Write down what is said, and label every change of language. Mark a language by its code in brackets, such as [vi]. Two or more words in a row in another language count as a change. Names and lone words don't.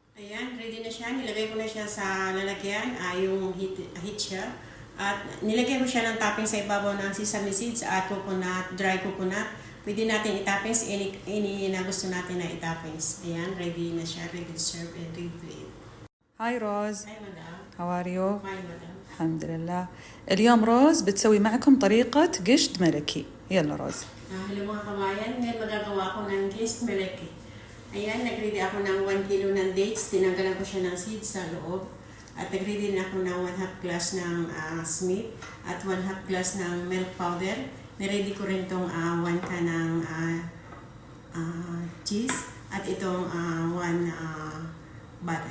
[tl] Ayan, ready na siya. Nilagay ko na siya sa lalagyan, yung heat siya. At nilagay ko siya ng topping sa ibabaw ng [en] sesame seeds [tl] at coconut, [en] dry coconut. [tl] Pwede natin i-toppings any na gusto natin na i-toppings. Ayan, ready na siya. [en] Ready to serve and ready to eat. [ar] هاي روز. [en] Hi, madam. How are you? Fine, madam. [ar] الحمد لله. اليوم روز بتسوي معكم طريقة قشط ملكي. يلا روز. [tl] Hello mga kabayan, ngayon magagawa ko ng gist meleke. Ayan, nag-ready ako ng 1 kilo ng dates. Tinanggalan ko siya ng seeds sa loob. At nag-ready na ako ng 1/2 glass ng Smith at 1/2 glass ng [en] milk powder. [tl] Niready ko rin itong 1 can ng cheese at itong 1 butter.